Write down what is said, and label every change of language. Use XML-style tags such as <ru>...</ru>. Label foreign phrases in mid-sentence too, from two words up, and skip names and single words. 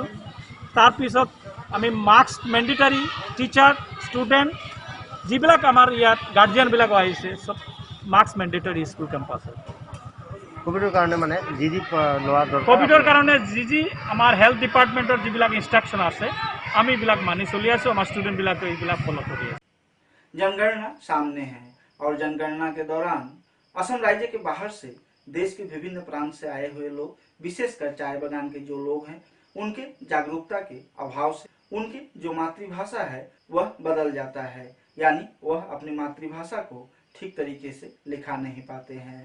<as>তাৰপিছত আমি</as> <en>mask mandatory teacher student</en> <as>যিবিলাক আমাৰ ইয়াত গাৰ্জিয়ানবিলাক আহিছে সব</as> <en>mask mandatory school</en> <as>কেম্পাছত। কোভিডৰ কাৰণে মানে যি লোৱা দৰকাৰ কোভিডৰ কাৰণে যি আমাৰ হেল্থ ডিপাৰ্টমেণ্টৰ যিবিলাক ইনষ্ট্ৰাকশ্যন আছে আমি এইবিলাক মানি চলি আছোঁ। আমাৰ ষ্টুডেণ্টবিলাকে এইবিলাক ফলো কৰি আছে।</as> <hi>जनगणना सामने है और जनगणना के दौरान असम राज्य के बाहर से देश के विभिन्न प्रांत से आए हुए लोग, विशेषकर चाय बागान के जो लोग हैं, उनके जागरूकता के अभाव से उनकी जो मातृभाषा है वह बदल जाता है, यानी वह अपनी मातृभाषा को ठीक तरीके से लिखा नहीं पाते हैं।</hi>